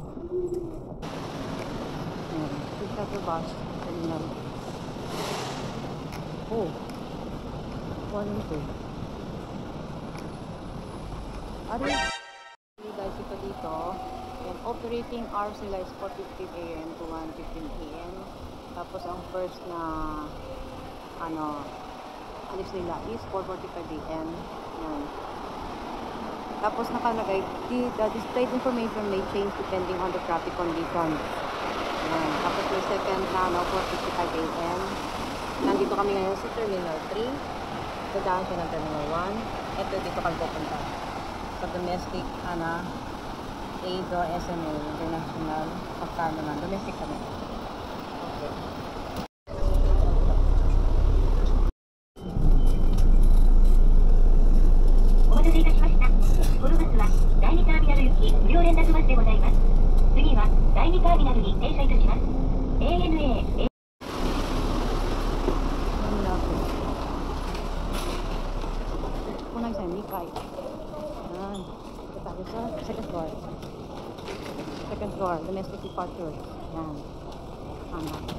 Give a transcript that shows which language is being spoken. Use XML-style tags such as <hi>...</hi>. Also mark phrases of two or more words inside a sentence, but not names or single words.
<en>Ayan. Shuttle bus. Terminal. Oh. 1 and 2.</en> <tl>Ari. Guys, ito dito. Yan,</tl> <en>operating hours</en> <tl>nila is 4:15 AM to 1:15 PM. Tapos ang first na ano, alis nila is 4:45 AM. Yan. Tapos nakalagay,</tl> <en>the displayed information may change depending on the traffic conditions.</en> <tl>Yan. Tapos may second na, 4:55 AM. Nandito kami ngayon sa Terminal 3. Dadaan siya ng Terminal 1. Ito dito kami pupunta. Sa domestic, AIDO, SMA, International, pagka naman. Domestic kami.</tl> <en>Okay.</en> <ja>お待たせいたしました。このバスは第2ターミナル行き無料連絡バスでございます。次は第2ターミナルに停車いたします。ANA。</ja> <tl>Unang isa, Nikay. Yan. Ito tayo sa</tl> <en>second floor. Second floor, domestic departure.</en> <tl>Yan. Ano.</tl>